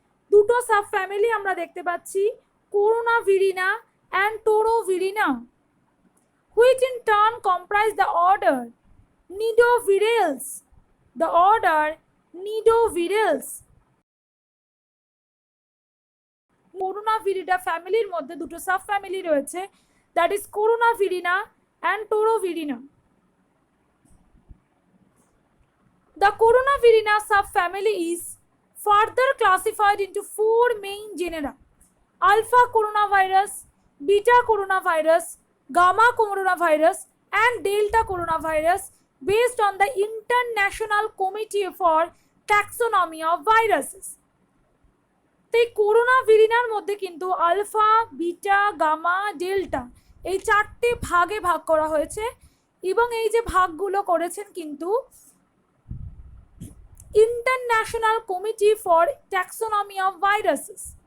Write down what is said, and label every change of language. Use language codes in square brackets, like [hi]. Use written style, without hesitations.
[bn] দুটো sub family আমরা দেখতে পাচ্ছি, corona ভিরিনা and টোরোভিরিনা, [en] which in turn comprise the order Nidovirales. The order Nidovirales. [bn] করোনাভিরিডা ফ্যামিলির মধ্যে দুটো সাব ফ্যামিলি রয়েছে, that is করোনাভিরিনা and টোরোভিরিনা। [en] The Coronavirina subfamily is further classified into four main genera: alpha coronavirus, beta coronavirus, gamma coronavirus, and delta coronavirus based on the International Committee for Taxonomy of Viruses. [bn] তো এই corona ভিরিনার মধ্যে কিন্তু alpha, beta, gamma, delta এই চারটে ভাগে ভাগ করা হয়েছে, এবং এই যে ভাগগুলো করেছেন কিন্তু international committee for taxonomy of viruses.